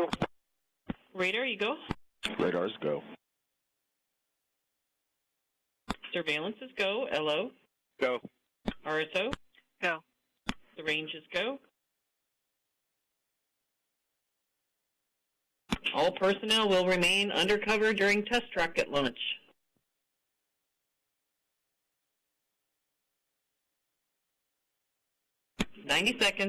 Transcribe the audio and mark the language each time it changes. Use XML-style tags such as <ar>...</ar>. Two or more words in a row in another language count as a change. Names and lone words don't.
<en>Radar, you go. Radars go. Surveillance is go. LO. Go. RSO. Go. The range is go. All personnel will remain undercover during test rocket launch. 90 seconds.</en>